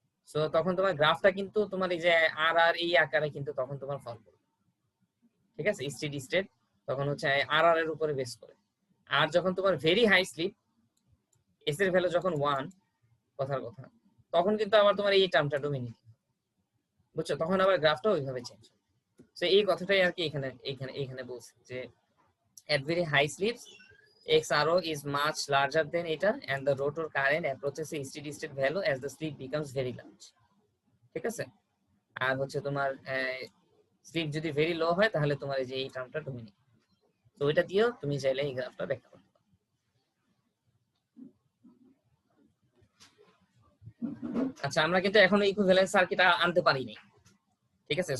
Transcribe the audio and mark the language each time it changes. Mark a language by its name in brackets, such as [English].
[Bangla] So তখন তোমার গ্রাফটা কিন্তু তোমার এই যে আর আর এই আকারে কিন্তু তখন তোমার ফল করবে। ঠিক আছে, স্টেডি স্টেট তখন হচ্ছে আর আর এর উপরে বেস করে। আর যখন তোমার ভেরি হাই স্লিপ, এস এর ভ্যালু যখন 1, কথার কথা, তখন কিন্তু আবার তোমার এই টার্মটা ডমিনেট। বুঝছো? তখন আবার গ্রাফটা ওইভাবে চেঞ্জ হবে। সো এই কথাটাই আর কি এখানে বলছে যে [English] at very high sleeps XRO is much larger than এটা and the rotor current approaches a steady state value as the sleep becomes very large. [Bangla] ঠিক আছে, আর হচ্ছে তোমার স্লিপ যদি ভেরি লো হয় তাহলে তোমার এই যে এই টার্মটা ডমিনেট। তো এটা দিয়েও তুমি চাইলে এই গ্রাফটা ব্যাখ্যা করতে পারো। আচ্ছা, আমরা কিন্তু এখনো ইকুইভ্যালেন্স সার্কিট আনতে পারিনি, ঠিক আছে।